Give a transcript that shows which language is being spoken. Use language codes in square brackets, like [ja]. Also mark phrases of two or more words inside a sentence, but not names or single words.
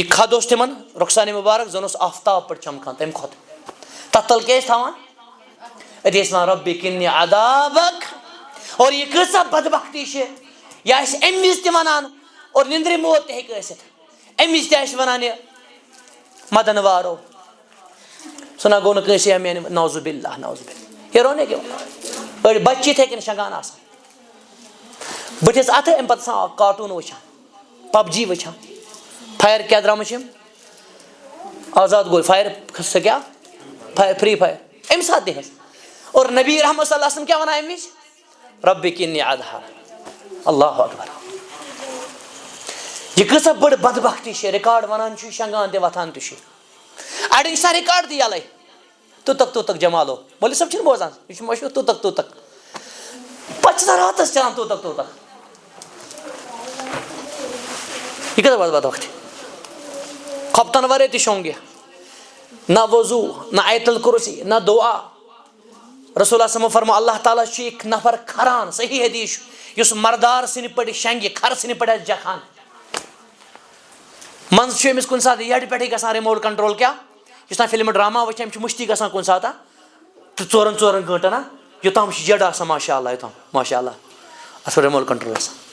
[ks] کھد اوس تِمن رۄخسانہِ مُبارک زن اوس آفتاب پٲٹھۍ چمکان تمہِ کھۄتہٕ تتھ تل کیٛاہ ٲسۍ تھاوان أتی ٲسۍ ونان [ar] ربِ قِنِّی عذابک [ks] اور یہِ کۭژاہ بدبختی چھِ یہِ آسہِ امہِ وِزِ تہِ ونان اور نندرِ موت تہِ ہیٚکہِ ٲسِتھ امہِ وِزِ تہِ آسہِ ونان یہِ مدن وارو سُہ نہ گوٚو نہٕ کٲنٛسہِ میانہِ [ar] نعوذ باللہ نعوذ باللہ [ur] یہ رونے کیوں [ks] أڑۍ بچہِ یِتھَے کٔنۍ شنٛگان آسان بٕتھِس اَتھٕ اَمہِ پَتہٕ آسان کارٹوٗن وٕچھان پب جی وٕچھان فایر کیٛاہ درٛامٕژ چھِ یِم آزاد گوٚو فایر سُہ کیٛاہ فرٛی فایر اَمہِ ساتہٕ تہِ حظ اور نبی رحمت [ar] صلی اللہ علیہ وسلم [ks] کیٛاہ وَنان اَمہِ وِزِ ربِّک اِنی اَدہار [ar] اللہ اکبر [ks] یہِ کۭژاہ بٔڑ بدبختی چھِ رِکاڈ وَنان چھُ شنٛگان تہِ وۄتھان تہِ چھُ اَڑٮ۪ن چھِ آسان رِکاڈ تہِ یَلَے تُتک تُتک جمالو مولوی صٲب چھِنہٕ بوزان یہِ چھُ مشہوٗر تُتک تُتک پَتہٕ چھِ آسان راتَس چلان تُتک تُتک یہِ کۭژاہ بٔڑ بدبختی خۄفتن وَرٲے تہِ شۄنٛگ یہِ نہ وضوٗ نہ آیت الکُرسی نہ دُعا رسول اللہ صلی فرمو اللہ تعالیٰ چھُ اکھ نفر کھران صحیح حدیث چھُ یُس مردار سٕنٛدِ پٲٹھۍ شنٛگہِ کھرٕ سٕنٛدِ پٲٹھۍ آسہِ جکھان منٛزٕ چھُ أمِس کُنہِ ساتہٕ یَڈِ پٮ۪ٹھٕے گژھان [en] remote control [ks] کیٛاہ یُس تام فِلمہٕ ڈراما وٕچھِ أمِس چھِ مٔشتی گژھان کُنہِ ساتہٕ ژورن گٲنٛٹن یوٚتام چھُ جَڈ آسان [ar] ماشاء اللہ [ks] یوٚتام [ar] ماشاء اللہ [ks] اَتھ پٮ۪ٹھ [en] remote control [ks] آسان